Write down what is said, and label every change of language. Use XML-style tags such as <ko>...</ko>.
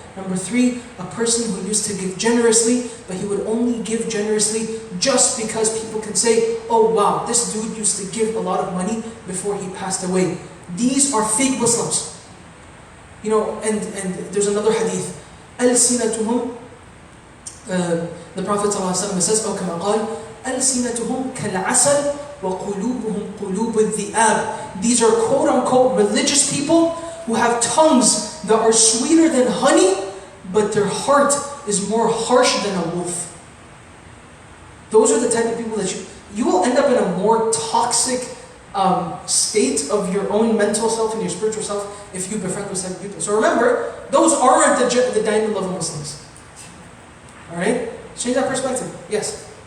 <en>Number 3, a person who used to give generously, but he would only give generously just because people can say, oh wow, this dude used to give a lot of money before he passed away. These are fake Muslims. You know, and there's another hadith.</en> <ar>أَلْسِنَتُهُمْ</ar> <en>the Prophet ﷺ says,</en> <ar>أو كما قال, أَلْسِنَتُهُمْ كَالْعَسَلِ وَقُلُوبُهُمْ قُلُوبُ الذِّئَابِ.</ar> <en>These are quote unquote religious people who have tongues that are sweeter than honey, but their heart is more harsh than a wolf. Those are the type of people that you will end up in a more toxic state of your own mental self and your spiritual self if you befriend those type of people. So remember, those aren't the diamond level Muslims. Alright? Change that perspective. Yes?</en>